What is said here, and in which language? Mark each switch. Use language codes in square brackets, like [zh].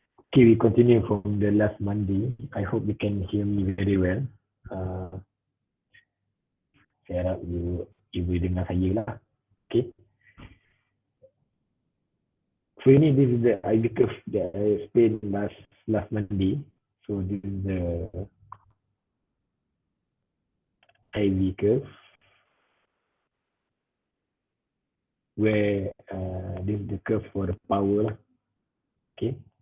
[en] Okay, we continue from the last Monday. I hope you can hear me very well. [ms] Uh, saya harap [en] you [ms] boleh dengar saya lah. [en] Okay. So [ms] ini [en] this is the IV curve that I explained last Monday. So this is the IV curve where this is the curve for the power [ms] lah. [en] Okay.